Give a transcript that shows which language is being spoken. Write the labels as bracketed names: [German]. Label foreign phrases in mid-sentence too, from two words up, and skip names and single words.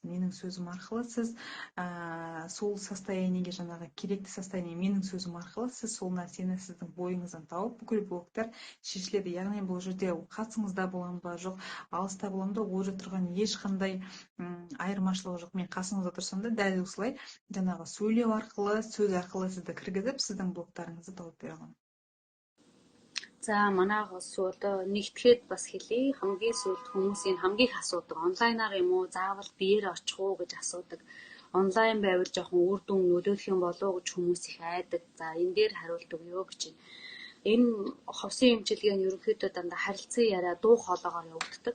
[Kazakh] Менің сөзім арқылы сіз сол состояниеге, жаңағы керекті состояние, менің сөзім арқылы сіз сол нәрсені сіздің бойыңыздан тауып бүкіл блоктар шешіледі. Яғни бұл жерде қасыңызда боламын ба, жоқ алыста боламын ба, ол жерде тұрған ешқандай айырмашылығы жоқ. Мен қасыңызда тұрсам да дәл осылай жаңағы сөйлеу арқылы, сөз арқылы сізді кіргізіп, сіздің блоктарыңызды тауып бере аламын. [Mongolian] За манайгаас одоо нэгтгэхэд бас хэлье. Хамгийн сүүлд хүмүүсийн хамгийн их асуудаг онлайнаар юм уу, заавал биеэр очих уу гэж асуудаг. Онлайн байвал жоохон үр дүн нөлөөлөх юм болов уу гэж хүмүүс их айдаг. За энэ дээр хариулт өгье гэж байна. Энэ ховсын эмчилгээ нь ерөнхийдөө дандаа харилцан яриа дуу хоолоогоор явагддаг.